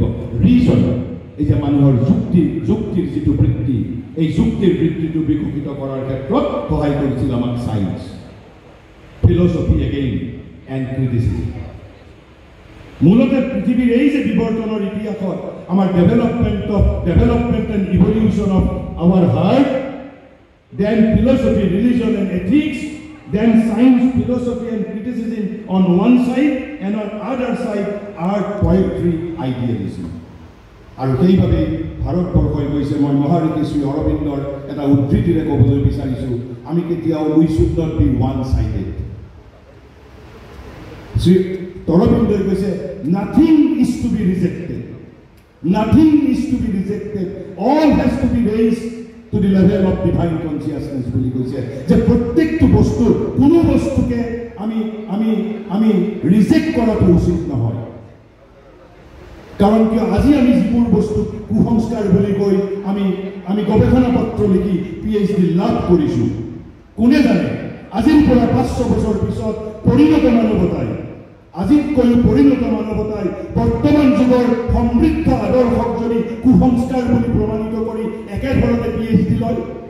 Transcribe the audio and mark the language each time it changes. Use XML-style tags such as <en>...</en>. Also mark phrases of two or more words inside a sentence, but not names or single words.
<as>ৰিজন, এই যে মানুহৰ যুক্তিৰ যিটো বৃত্তি, এই যুক্তিৰ বৃত্তিটো বিকশিত কৰাৰ ক্ষেত্ৰত সহায় কৰিছিল আমাক</as> <en>science, philosophy again and criticism.</en> <as>মূলতে পৃথিৱীৰ এই যে বিৱৰ্তনৰ ইতিহাসত আমাৰ</as> <en>development and evolution of our heart, then philosophy, religion and ethics, then science, philosophy and criticism on one side, and on other side art, poetry, idealism.</en> <as>আৰু সেইভাৱে ভাৰতবৰ্ষই কৈছে, মই মহাৰিষি শ্ৰী অৰবিন্দৰ এটা উদ্ধৃতিৰে ক'বলৈ বিচাৰিছোঁ, আমি কেতিয়াও</as> <en>we should not be one sided.</en> <as>শ্ৰী অৰবিন্দই কৈছে,</as> <en>nothing is to be rejected, nothing is to be rejected, all has to be raised to the level of divine consciousness</en> <as>বুলি কৈছে, যে প্ৰত্যেকটো বস্তু, কোনো বস্তুকে আমি ৰিজেক্ট কৰাটো উচিত নহয়। কাৰণ কিয়, আজি আমি যিবোৰ বস্তু কুসংস্কাৰ বুলি কৈ আমি গৱেষণা পত্ৰ লিখি PhD লাভ কৰিছোঁ, কোনে জানে আজিৰ পৰা 500 বছৰ পিছত পৰিণত মানৱতাই, আজিতকৈও পৰিণত মানৱতাই বৰ্তমান যুগৰ সমৃদ্ধ আদৰ্শক যদি কুসংস্কাৰ বুলি প্ৰমাণিত কৰি একেধৰণে PhD লয়।</as>